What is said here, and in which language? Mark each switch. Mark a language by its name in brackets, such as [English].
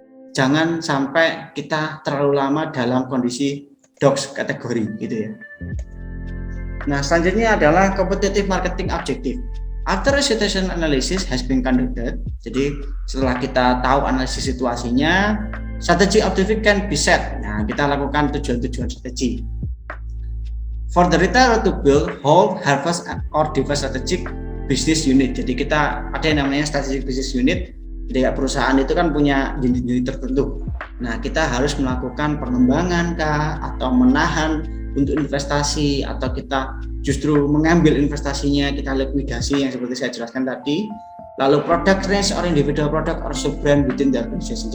[Indonesian] Jangan sampai kita terlalu lama dalam kondisi dogs kategori gitu ya. Nah, selanjutnya adalah [English] competitive marketing objective. After a situation analysis has been conducted, [Indonesian] jadi setelah kita tahu analisis situasinya, [English] strategi objective can be set. [Indonesian] Nah, kita lakukan tujuan-tujuan strategi. [English] For the retailer to build, hold, harvest, or develop strategic business unit. [Indonesian] Jadi kita ada yang namanya strategic business unit. Jadi perusahaan itu kan punya unit-unit tertentu. Nah, kita harus melakukan pengembangan atau menahan untuk investasi, atau kita justru mengambil investasinya, kita likuidasi yang seperti saya jelaskan tadi. [English] Lalu product range or individual product or sub brand within the organization.